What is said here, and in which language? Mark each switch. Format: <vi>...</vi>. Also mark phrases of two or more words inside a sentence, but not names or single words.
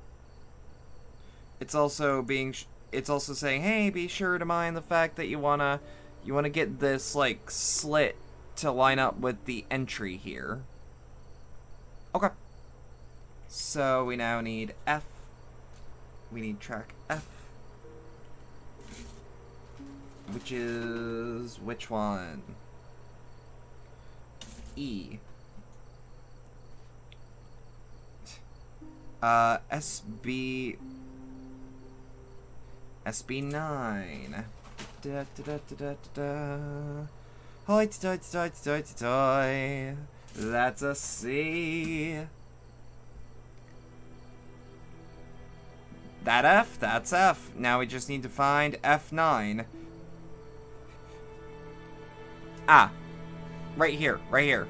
<en>It's also it's also saying, hey, be sure to mind the fact that you wanna get this, like, slit to line up with the entry here. Okay. So we now need F. We need track F. Which is... which one? E. SB9. Da, da, da, da, da, da. Hoi-toi-toi-toi-toi-toi. That's a C. That F? That's F. Now we just need to find F9. Ah. Right here. Right here.</en>